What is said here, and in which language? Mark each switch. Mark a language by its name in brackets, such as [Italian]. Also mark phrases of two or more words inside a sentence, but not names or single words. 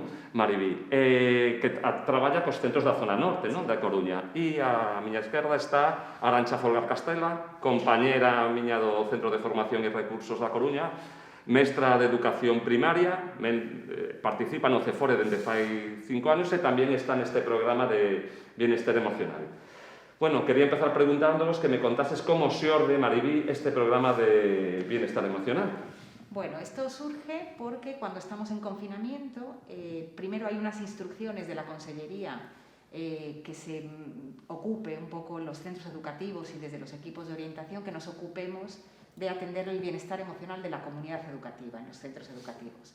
[Galician] Maribí, que traballa cos centros da zona norte, non? Da Coruña. E a miña esquerda está Arantxa Folgar Castela, compañera miña do Centro de Formación e Recursos da Coruña, mestra de Educación Primaria, participa no CEFORE dende fai 5 anos e tamén está neste programa de Bienestar Emocional. Bueno, quería empezar preguntándoos que me contases cómo se orde, Maribí, este programa de Bienestar Emocional. [Spanish] Bueno, esto surge porque cuando estamos en confinamiento, primero hay unas instrucciones de la Consellería que se ocupe un poco los centros educativos y desde los equipos de orientación que nos ocupemos de atender el bienestar emocional de la comunidad educativa en los centros educativos.